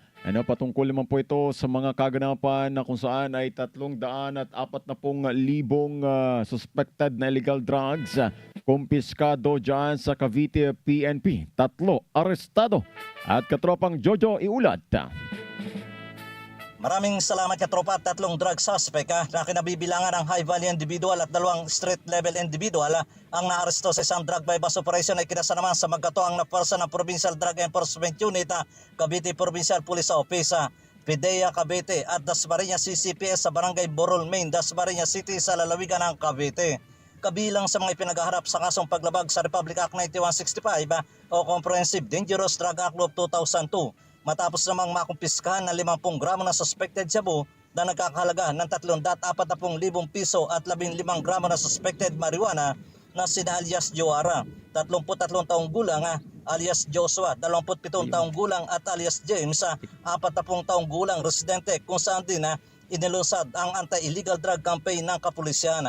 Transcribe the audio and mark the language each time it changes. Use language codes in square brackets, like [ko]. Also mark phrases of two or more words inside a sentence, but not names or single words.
[tl] Patungkol naman po ito sa mga kaganapan na kung saan ay 340,000 suspected na [en] illegal drugs [tl] kumpiskado dyan sa Cavite PNP. 3 arestado. At Katropang Jojo iulat. Maraming salamat Katropa. 3 [en] drug suspect [tl] na kinabibilangan ng [en] high-value individual [tl] at 2 [en] street-level individual [tl] ang naaresto sa isang [en] drug bypass operation [tl] ay kinasa naman sa magkatuang na pwersa ng Provincial Drug Enforcement Unit, Cavite Provincial Police Office, PIDEA Cavite at Dasmariñas CCPS sa Barangay Borol Main, Dasmariñas City sa lalawigan ng Cavite. Kabilang sa mga ipinagarap sa kasong paglabag sa Republic Act 9165 o Comprehensive Dangerous Drug Act of 2002. Matapos namang makumpiskahan ng 50 gramo na suspected shabu na nagkakahalaga ng 340,000 piso at 15 gramo na suspected marijuana na sina alias Joara, 33 taong gulang alias Joshua, 27 taong gulang at alias James, 40 taong gulang residente kung saan din inilusad ang [en] anti-illegal drug campaign [tl] ng kapulisyan.